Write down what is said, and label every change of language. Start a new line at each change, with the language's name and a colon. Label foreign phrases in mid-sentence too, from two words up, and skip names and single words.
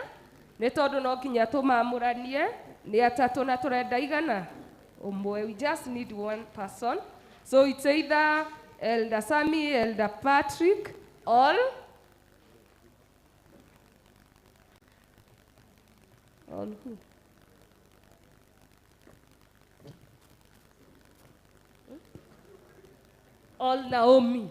Meru: Netodo no kinya tumamuranie, ni atatu na turenda igana.
English: We just need one person. So it's either Elder Sammy, Elder Patrick, or who? All Naomi.